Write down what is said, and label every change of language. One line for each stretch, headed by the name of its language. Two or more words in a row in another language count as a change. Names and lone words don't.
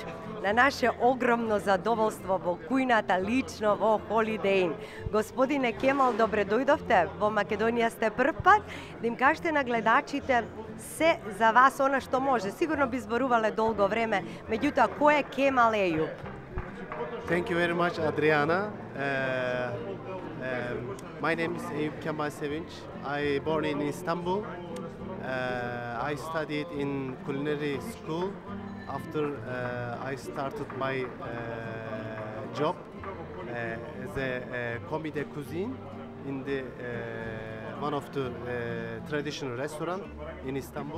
Macedonian: На наше огромно задоволство во кујната лично во Holiday Inn. Господине Кемал, добре дојдовте. Во Македонија сте прв пат. Да им кажете на гледачите се за вас она што може. Сигурно би зборувале долго време. Меѓутоа, кој е Кемал Ејуп?
English: Thank you very much, Adriana. My name is Eyüp Kemal Sevinç. I born in Istanbul. I studied in culinary school. After I started my job as a
French: comité cuisine
English: in the one of the traditional restaurant in Istanbul.